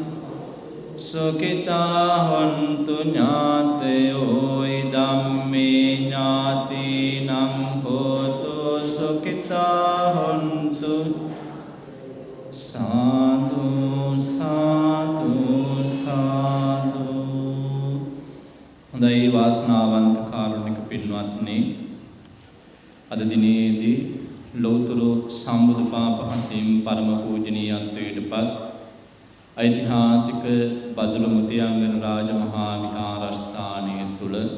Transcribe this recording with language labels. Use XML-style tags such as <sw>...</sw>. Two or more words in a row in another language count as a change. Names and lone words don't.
<pi>සුඛිතා හොන්තු ඥාතයෝ ඉදම්මේ ඥාතිනං හෝතු සුඛිතා හොන්තු සාදු සාදු සාදු.</pi> <si>හොඳයි වාසනාවන්ත කාරුණික පින්වත්නි, අද දිනේදී ලෞතර සම්බුදු පාපහසින් පරම පූජනීයත්වයටපත් ඓතිහාසික බදුළු මුතියංගන රාජමහා විහාරස්ථානය තුල</si>